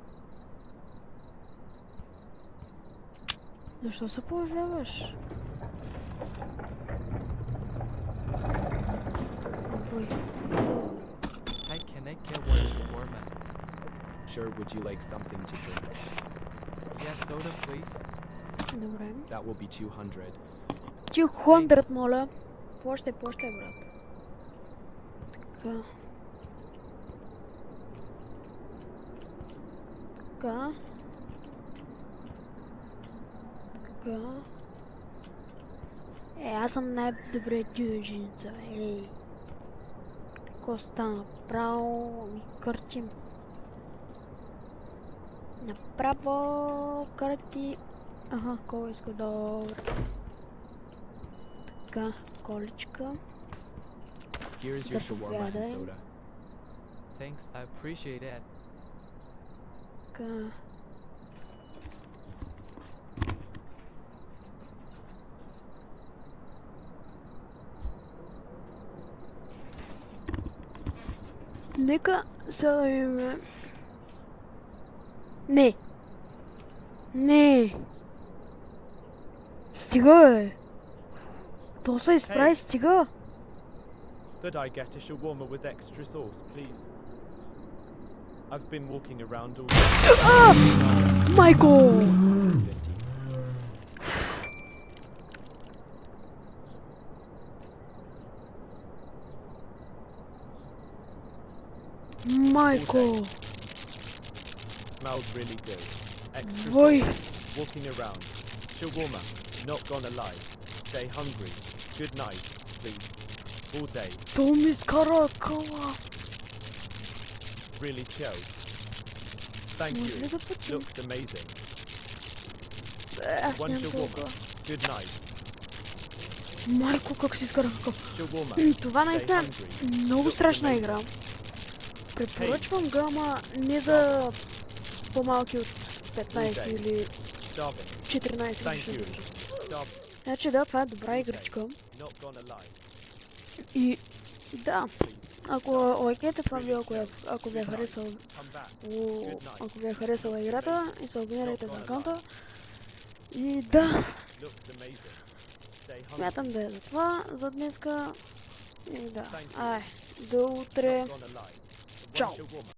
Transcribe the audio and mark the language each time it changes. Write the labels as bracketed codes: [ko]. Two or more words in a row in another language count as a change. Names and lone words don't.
[bg] Защо се появяваш? Ой. [en] Hi, can I get one shawarma? Sure, would you like something to drink? Yeah, soda, please. [bg] Добре. [en] That will be 200. [bg] 200, моля. Плащай, брат. Така. Така. Така. Аз съм най-добре дюженица, ей. Какво стана? Право ми къртим. Направо карти. Аха, кой иска? Добре. Така, количка. [en] Here is your shawarma and [bg] Заповядай. [en] soda. Thanks, I appreciate it. [bg] Така. Нека сега да имаме... Не! Не! Стига, бе! То се изправи, стига! [en] Could I get a shawarma with extra sauce, please? I've been walking around all [bg] Майко! 50. Майко! [en] Smells really good. Extra Boy. sauce. Walking around. Shawarma. Not gonna lie. Stay hungry. Good night, please. All day. [bg] То ми изкара къла! [en] Really chill. Thank [bg] Може ли [en] you. [bg] да почим? [en] Looks amazing. [bg] Аз [en] One [bg] нямам [en] shawarma. [bg] толкова. [en] Good night. [bg] Майко, как си изкарах къла! [en] Shawarma. [bg] Това наистина е [en] hungry. [bg] много [en] Looks [bg] страшна [en] amazing. [bg] игра. Препоръчвам го, ама не за по-малки от 15 или [en] Starving. [bg] 14 [en] Thank [bg] ще [en] you. [bg] да кажа. [en] Starving. [bg] Значи да, това е добра игричка. [en] Not gonna lie. [bg] И да, [en] Please. [bg] ако лайкнете това видео, ако ви е харесал, [en] Come back. [bg] ако ви е харесала играта, и се абонирайте за акаунта. И да, [en] Looks amazing. Stay hungry. [bg] смятам да е за това за днеска. И да, [en] Thank you. [bg] ай, до утре. [en] Not gonna lie. One [bg] Ciao. [en] shawarma.